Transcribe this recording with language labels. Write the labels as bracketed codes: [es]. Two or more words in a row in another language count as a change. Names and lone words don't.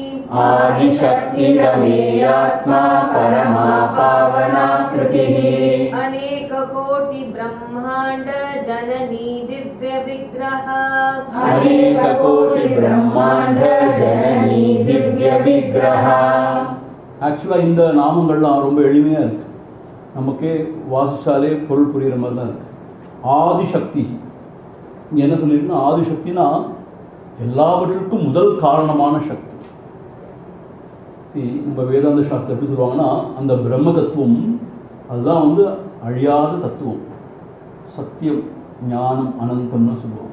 [sa] आदिशक्तिरमेयात्मा परमा पावना कृतिः अनेक कोटि ब्रह्मांड जननी दिव्य विग्रह अनेक कोटि ब्रह्मांड जननी दिव्य विग्रह. [ta] ஆக்சுவலாக இந்த நாமங்கள்லாம் ரொம்ப எளிமையாக இருக்குது, நமக்கே வாசிச்சாலே பொருள் புரிகிற மாதிரி தான் இருக்குது. ஆதிசக்தி இங்கே என்ன சொல்லியிருக்குன்னா, ஆதிசக்தினா எல்லாவற்றுக்கும் முதல் காரணமான சக்தி. நம்ம வேதாந்த சாஸ்திரம் எப்படி சொல்லுவாங்கன்னா, அந்த பிரம்ம தத்துவம் அதுதான் வந்து அழியாத தத்துவம், சத்தியம், ஞானம், அனந்தம்னு சொல்லுவாங்க.